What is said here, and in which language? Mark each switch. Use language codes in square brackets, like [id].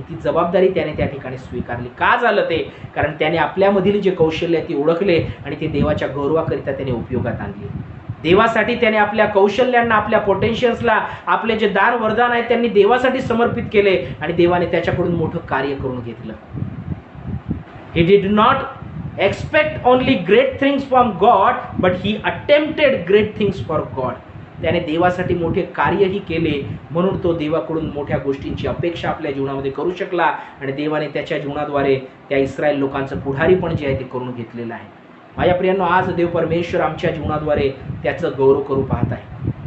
[mr] ती जबाबदारी त्याने त्या ठिकाणी स्वीकारली. का झालं ते? कारण त्याने आपल्यामधील जे कौशल्य आहे ते ओळखले आणि ते देवाच्या गौरवाकरिता त्याने उपयोगात आणले. देवासाठी त्याने आपल्या कौशल्यांना, आपल्या पोटेन्शियल्सला, आपले जे दान वरदान आहे त्यांनी देवासाठी समर्पित केले आणि देवाने त्याच्याकडून मोठं कार्य करून घेतलं. [en] He did not expect only great things from God, but he attempted great things for God. [mr] त्याने देवासाठी मोठे कार्यही केले, म्हणून तो देवाकडून मोठ्या गोष्टींची अपेक्षा आपल्या जीवनामध्ये करू शकला आणि देवाने त्याच्या जीवनाद्वारे त्या इस्रायल लोकांचं पुढारी पण जे आहे ते करून घेतलेलं आहे. माझ्या प्रियांनो, आज देव परमेश्वर आमच्या जीवनाद्वारे त्याचं गौरव करू पाहत आहे.